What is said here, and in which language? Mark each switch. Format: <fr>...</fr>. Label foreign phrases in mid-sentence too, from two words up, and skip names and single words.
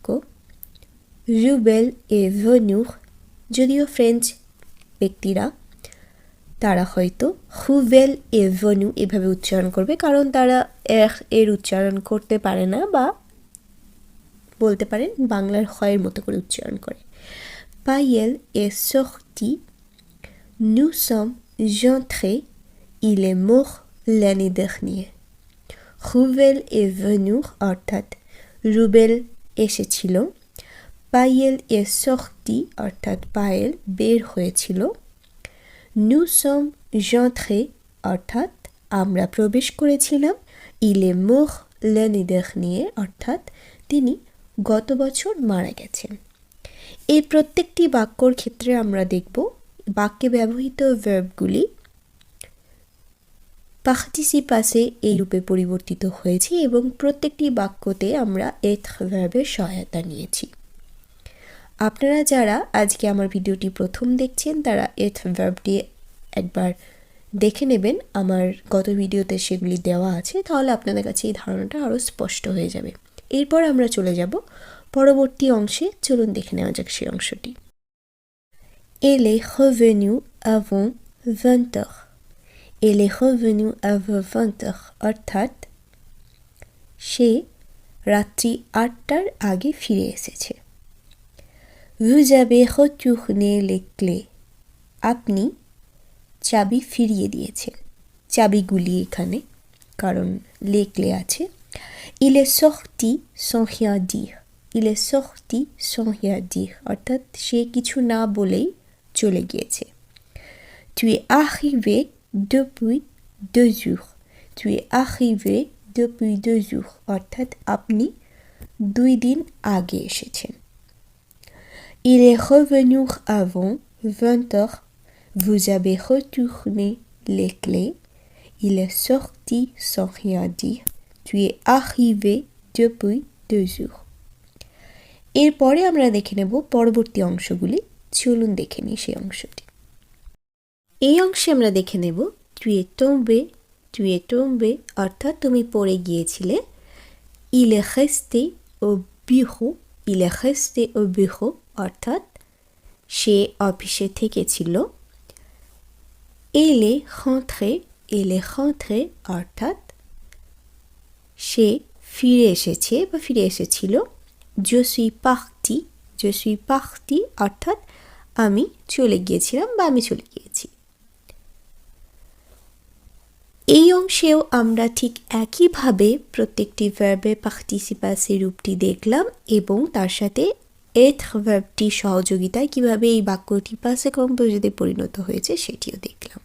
<fr>Rubel est venu,</fr> <bn>যদিও ফ্রেঞ্চ ব্যক্তিরা তারা হয়তো</bn> <fr>Hubel est venu</fr> <bn>এভাবে উচ্চারণ করবে, কারণ তারা এর উচ্চারণ করতে পারে না, বা বলতে পারেন বাংলার হয়ের মতো করে উচ্চারণ করে।</bn> <fr>Payel est sorti, nous sommes entrés, il est mort l'année dernière। Rubel est venu,</fr> <bn>অর্থাৎ রুবেল এসেছিল।</bn> <fr>Payel est sorti,</fr> <bn>অর্থাৎ পায়েল বের হয়েছিল।</bn> <fr>nous sommes entrés,</fr> <bn>অর্থাৎ আমরা প্রবেশ করেছিলাম।</bn> <fr>il est mort l'année dernière,</fr> <bn>অর্থাৎ তিনি গত বছর মারা গেছেন। এই প্রত্যেকটি বাক্যর ক্ষেত্রে আমরা দেখব বাক্যে ব্যবহৃত ভার্বগুলি পার্টিসিপাসে এই রূপে পরিবর্তিত হয়েছে এবং প্রত্যেকটি বাক্যতে আমরা এথ ভার্বের সহায়তা নিয়েছি। আপনারা যারা আজকে আমার ভিডিওটি প্রথম দেখছেন, তারা এথ ভার্বটি একবার দেখে নেবেন আমার গত ভিডিওতে সেগুলি দেওয়া আছে, তাহলে আপনাদের কাছে এই ধারণাটা আরও স্পষ্ট হয়ে যাবে। এরপর আমরা চলে যাব পরবর্তী অংশে। চলুন দেখে নেওয়া যাক সেই অংশটি।</bn> <fr>Elle est revenue avant 20 heures. Elle est revenue avant 20 heures.</fr> <bn>অর্থাৎ সে রাত্রি 8টার আগে ফিরে এসেছে।</bn> <fr>Vous avez retourné les clés.</fr> <bn>আপনি চাবি ফিরিয়ে দিয়েছেন। চাবিগুলি এখানে, কারণ</bn> <fr>les clés</fr> <bn>আছে।</bn> <fr>Il est sorti sans rien dire. Il est sorti sans rien dire.</fr> <bn>অর্থাৎ সে কিছু না বলেই চলে গিয়েছে।</bn> <fr>Tu es arrivé depuis 2 jours. Tu es arrivé depuis 2 jours.</fr> <bn>অর্থাৎ আপনি 2 দিন আগে এসেছেন।</bn> <fr>Il est revenu avant 20 heures. Vous avez retourné les clés. Il est sorti sans rien dire. Tu es arrivé depuis 2 jours.</fr> <bn>এরপরে আমরা দেখে নেব পরবর্তী অংশগুলি। চলুন দেখে নিই সেই অংশটি। এই অংশে আমরা দেখে নেব</bn> <fr>tu es tombé, tu es tombé</fr> <bn>অর্থাৎ তুমি পড়ে গিয়েছিলে।</bn> <fr>Il est resté au bureau. Il est resté au bureau</fr> <bn>অর্থাৎ সে অফিসে থেকেছিল।</bn> <fr>Elle est rentrée. Elle est rentrée</fr> <bn>অর্থাৎ সে ফিরে এসেছে বা ফিরে এসেছিল।</bn> <fr>Je suis parti. Je suis parti</fr> <bn>অর্থাৎ আমি চলে গিয়েছিলাম বা আমি চলে গিয়েছি। এই অংশেও আমরা ঠিক একইভাবে প্রত্যেকটি ভার্বে পার্টিসিপাসি রূপটি দেখলাম এবং তার সাথে être ভার্বটির সহযোগিতায় কিভাবে এই বাক্যটি</bn> <fr>passé composé</fr> <bn>পরিণত হয়েছে সেটিও দেখলাম।</bn>